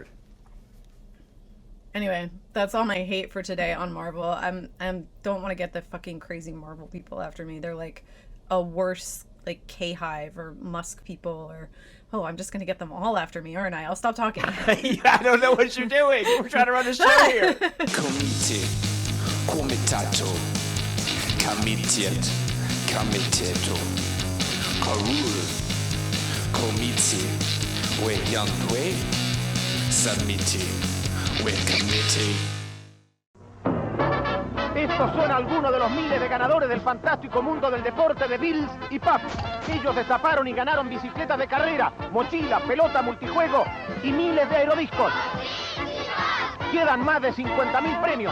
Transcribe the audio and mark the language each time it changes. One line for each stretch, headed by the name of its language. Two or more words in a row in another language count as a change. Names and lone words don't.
English: Anyway, that's all my hate for today on Marvel. I don't want to get the fucking crazy Marvel people after me. They're like a worse like K-Hive or Musk people or I'm just gonna get them all after me, aren't I? I'll stop talking. I don't know what you're doing. We're trying to run a show here. Comite, comitato, comitiet, comiteto, carul, comite, we youngwe, submite.
Spanish: Estos son algunos de los miles de ganadores del fantástico mundo del deporte de Bills y Pup. Ellos destaparon y ganaron bicicletas de carrera, mochila, pelota, multijuego y miles de aerodiscos. Quedan más de 50.000 premios.